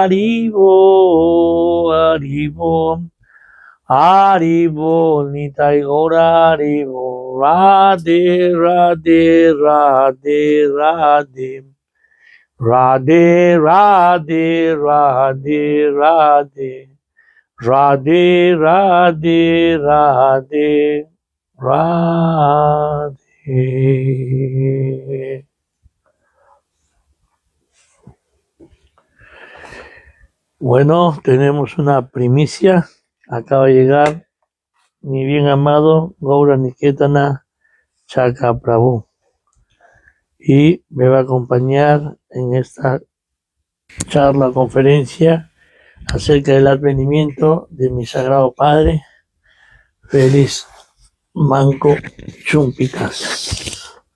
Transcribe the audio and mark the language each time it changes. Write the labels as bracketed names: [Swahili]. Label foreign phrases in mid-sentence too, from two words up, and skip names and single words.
[Sanskrit] Haribo Haribo Haribol Nitai Gaura Haribo Radhe Radhe Radhe Radhe Radhe Radhe Radhe Radhe Radhe Radhe Radhe Radhe. [Spanish] Bueno, tenemos una primicia. Acaba de llegar mi bien amado Gaura Niketana Chakaprabhu y me va a acompañar en esta charla, conferencia acerca del advenimiento de mi sagrado padre Félix Manco Chumpitas.